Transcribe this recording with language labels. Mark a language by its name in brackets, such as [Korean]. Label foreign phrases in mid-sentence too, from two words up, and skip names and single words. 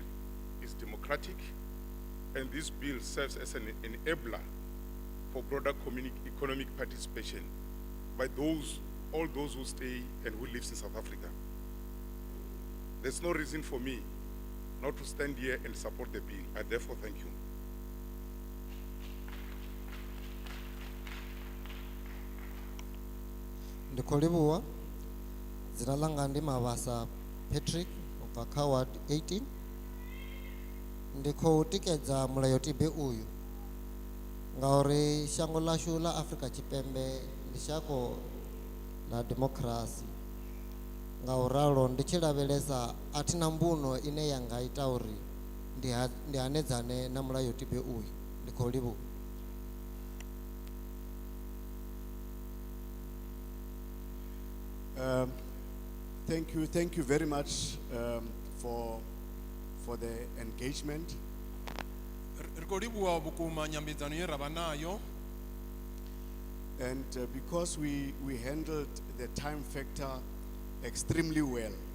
[English] It's democratic, and this bill serves as an enabler for broader economic participation by all those who stay and who live in South Africa. There's no reason for me not to stand here and support the bill. I therefore thank you. [Venda] Ndikolibuwa dzina langa ndi Mabasa Patrick ubva kha Ward 18 ndikho tikedza mulayotibe uyu ngauri shango lashu la Afrika Tshipembe ndi shango la democracy ngauralo ndi tshi lavhelesa athina mbuno ine yanga ita uri ndi hanedzane na mulayotibe uyu ndikho livhuwa. [English] Thank you very much for the engagement. And because we handled the time factor extremely well.